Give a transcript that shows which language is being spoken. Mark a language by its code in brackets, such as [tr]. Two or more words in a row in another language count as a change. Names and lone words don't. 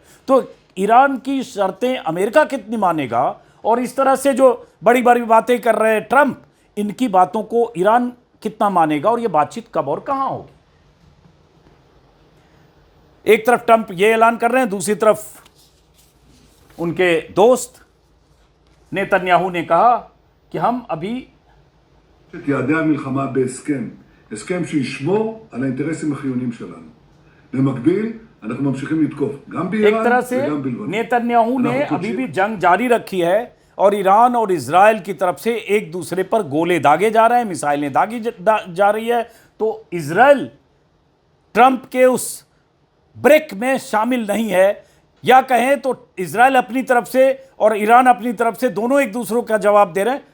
[hi] तो ईरान की शर्तें अमेरिका कितनी मानेगा, और इस तरह से जो बड़ी बड़ी बातें कर रहे हैं ट्रंप, इनकी बातों को ईरान कितना मानेगा, और ये बातचीत कब और कहां होगी। एक तरफ ट्रंप ये ऐलान कर रहे हैं, दूसरी तरफ उनके दोस्त नेतन्याहू ने कहा कि हम अभी [he] את יעדי המלחמה בהסכם, הסכם שישמור על האינטרסים החיוניים שלנו. במקביל, אנחנו ממשיכים לתקוף גם [hi] एक [he] באיראן [hi] तरह से [he] וגם בלבנון. [hi] नेतन्याहू ने [he] אנחנו [hi] अभी [he] תוקפים- [hi] भी जंग जारी रखी है, और ईरान और इजराइल की तरफ से एक दूसरे पर गोले दागे जा रहे हैं, मिसाइलें दागी जा रही है। तो इजराइल ट्रंप के उस ब्रेक में शामिल नहीं है, या कहें तो इजराइल अपनी तरफ से और ईरान अपनी तरफ से दोनों एक दूसरों का जवाब दे रहे हैं।